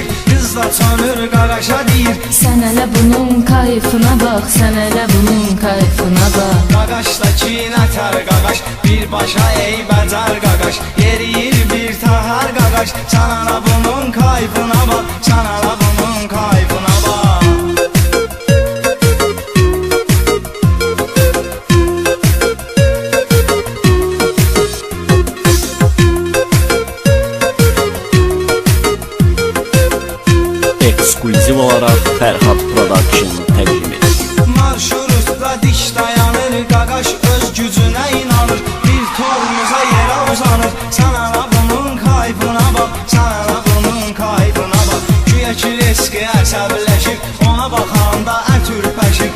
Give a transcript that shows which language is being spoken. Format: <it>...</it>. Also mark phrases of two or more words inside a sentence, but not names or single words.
<az>Kız da tanır qaraşa deyir.</az> <tr>Sen hele bunun kayfına bak, sen hele bunun kayfına bak.</tr> <az>Qaqaşda kinətər qaqaş, birbaşa eybəcər qaqaş. Yeriyir bir təhər qaqaş.</az> <tr>Sana da bunun kayfına bak. Sana da bunun kayfına bak.</tr> <az>Ekskluziv olarak Ferhat Production təqdim edir. Marşrutda diş dayanır, qaqaş öz gücünə inanır. Bir tormuza yerə uzanır.</az> <tr>Sana da bunun kayfına bak. Sana da bunun kayfına bak.</tr> <az>Güya ki riski əsəbləşir, ona baxanda ət ürpəşir.</az>